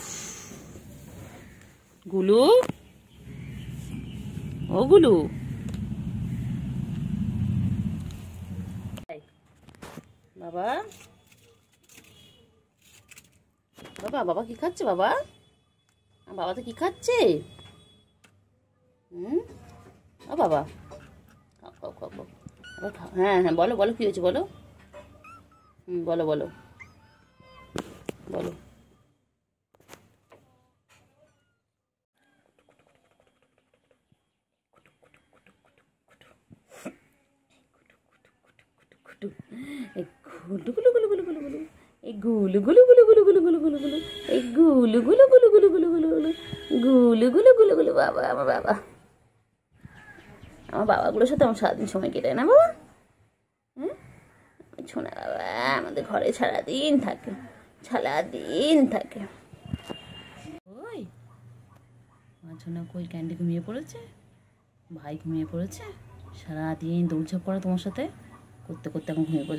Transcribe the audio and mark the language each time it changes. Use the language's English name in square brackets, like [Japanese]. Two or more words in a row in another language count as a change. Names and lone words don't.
[Bangla] গুলু, ও গুলু, বাবা বাবা বাবা কি খাচ্ছে বাবা? বাবা তো কি খাচ্ছে? ও বাবা খাও খাও খাও খাও। হ্যাঁ হ্যাঁ বলো বলো কি হয়েছে বলো। বলো বলো বলো। গুলু গুলু গুলু গুলু গুলু গুলু, এই গুলু গুলু গুলু গুলু গুলু গুলু গুলু গুলু, এই গুলু গুলু গুলু গুলু গুলু গুলু গুলু, গুলু গুলু গুলু গুলু। বাবা আমার বাবা, আমার বাবাগুলোর সাথে আমার সারাদিন সময় কেটে না বাবা। শোনা বাবা আমাদের ঘরে সারাদিন থাকে, সারাদিন থাকে। ওই আমার জন্য কই ক্যান্ডি ঘুমিয়ে পড়েছে, ভাই ঘুমিয়ে পড়েছে, সারাদিন দৌড়ঝাঁপ করে তোমার সাথে করতে করতে এখন ঘুমিয়ে পড়েছে।